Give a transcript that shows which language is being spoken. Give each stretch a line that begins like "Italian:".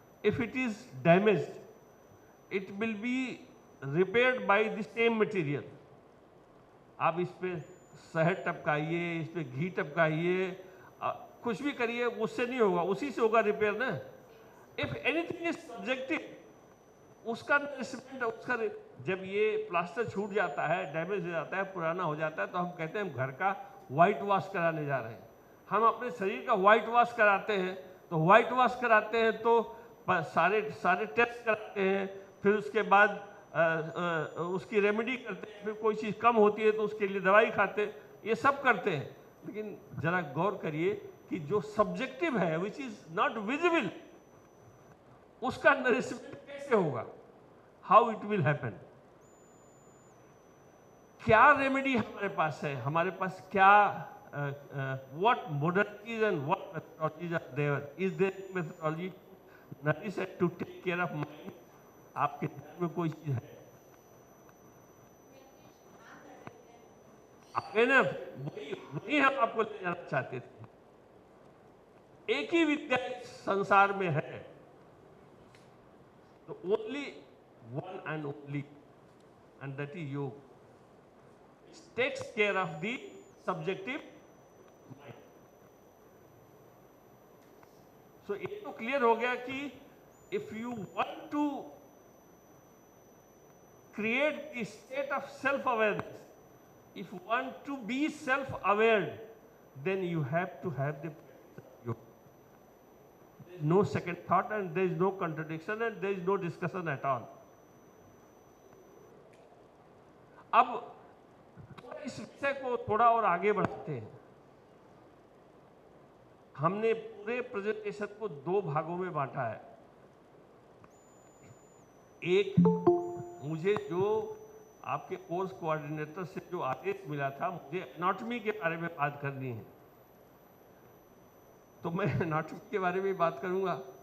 English: If it is damaged, it will be repaired by the same material.
Hindi: आप इस पे शहद टपकाइए, इस पे घी टपकाइए, कुछ भी करिए, उससे नहीं होगा, उसी से होगा रिपेयर ना।
English: if anything is subjective,
Hindi: उसका रिस्पेक्ट, उसका जब ये प्लास्टर छूट जाता है, डैमेज हो जाता है, पुराना हो जाता है, तो हम कहते हैं हम घर का व्हाइट वॉश कराने जा रहे हैं। हम अपने शरीर का व्हाइट वॉश कराते हैं, तो व्हाइट वॉश कराते हैं तो सारे टेस्ट कराते हैं, फिर उसके बाद उसकी रेमेडी करते हैं, फिर कोई चीज़ कम होती है तो उसके लिए दवाई खाते हैं, ये सब करते हैं। लेकिन जरा गौर करिए कि जो सब्जेक्टिव है,
English: which is not visible,
Hindi: उसका नरिशमेंट कैसे होगा?
English: How it will happen?
Hindi: क्या रेमेडी हमारे पास है? हमारे पास क्या
English: what modalities and what methodologies are there? Is there methodology to nourish and to take care of mind?
Hindi: आपके ध्यान में कोई चीज है? आपके ना वही हम आपको ले जाना चाहते थे। एक ही विद्या इस संसार में है, तो
English: Only one and only, and that is yoga. It takes care of the subjective mind.
Hindi: सो ये तो क्लियर हो गया कि
English: If you want to create the state of self-awareness, if you want to be self-aware, then you have to have the yoga. There is no second thought and there is no contradiction and there is no discussion at all.
Hindi: अब इस विषय को थोड़ा और आगे बढ़ाते हैं। हमने पूरे प्रेजेंटेशन को 2 भागों में बांटा है। एक, मुझे जो आपके कोर्स कोऑर्डिनेटर से जो आदेश मिला था, मुझे एनाटॉमी के बारे में बात करनी है, तो मैं एनाटॉमी के बारे में बात करूंगा।